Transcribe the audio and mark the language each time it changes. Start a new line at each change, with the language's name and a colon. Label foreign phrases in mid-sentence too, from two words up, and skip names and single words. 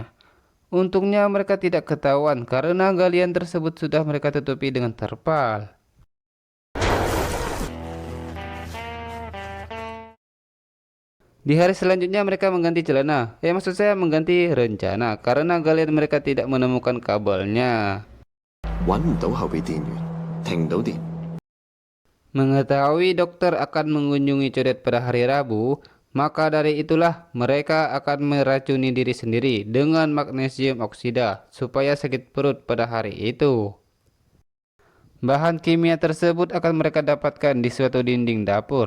Indonesian: Untungnya mereka tidak ketahuan karena galian tersebut sudah mereka tutupi dengan terpal. Di hari selanjutnya mereka mengganti celana. Maksud saya mengganti rencana karena galian mereka tidak menemukan kabelnya.
Cantonese: 揾唔到後備電源，停唔到電。
Indonesian: Mengetahui dokter akan mengunjungi codet pada hari Rabu, maka dari itulah mereka akan meracuni diri sendiri dengan magnesium oksida supaya sakit perut pada hari itu. Bahan kimia tersebut akan mereka dapatkan di suatu dinding dapur.